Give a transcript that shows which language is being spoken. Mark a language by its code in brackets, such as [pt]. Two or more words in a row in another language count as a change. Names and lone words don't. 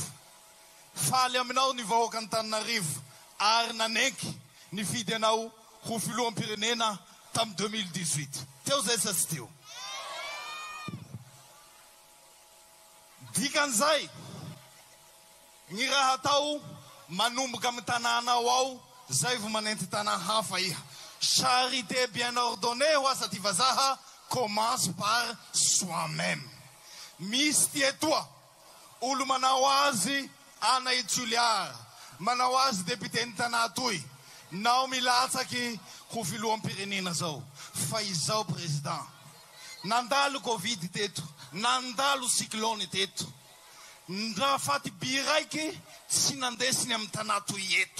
[mg] Faly aminao ny vahoaka Antananarivo ary nanenky ny fidy anao ho filoham-pirenena tamin'ny 2018. Teo zay sa tsy teo? Dikan'izay, ny raha atao manomboka amin'ny tanàna ao zay vo manenty tanàna hafa iha. [fr] Charité bien ordonnée [mg] ho asa ty vazaha [fr] commence par soi-même. [mg] Misy ty etoa olo manao azy anay Toliara, manao azy député ny tanà toy, nao milatsaky ho filoham-pirenena zao. Fa izao président, nandalo Covid teto, nandalo cyclone teto, ndra faty bi raiky tsy nandesiny amin'ny tanà toy eto.